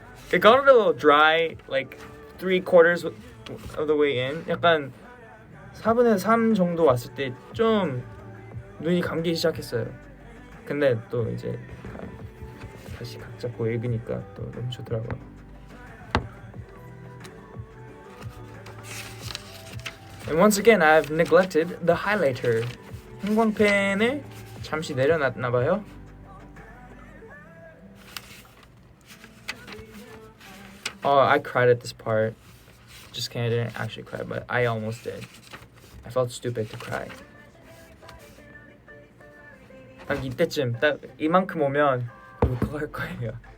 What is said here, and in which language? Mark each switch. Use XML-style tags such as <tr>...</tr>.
<en>It got a little dry, like 3/4 of the way in.</en> <ko>약간 4분의 3 정도 왔을 때 좀 눈이 감기기 시작했어요. 근데 또 이제 다시 각 잡고 읽으니까 또 너무 좋더라고요.</ko> <en>And once again, I've neglected the highlighter.</en> <ko>형광펜을 잠시 내려놨나 봐요.</ko> <en>I cried at this part. Just kidding, I didn't actually cry, but I almost did. I felt stupid to cry.</en> <ko>딱 이때쯤, 딱 이만큼 오면 울컥할 거예요.</ko>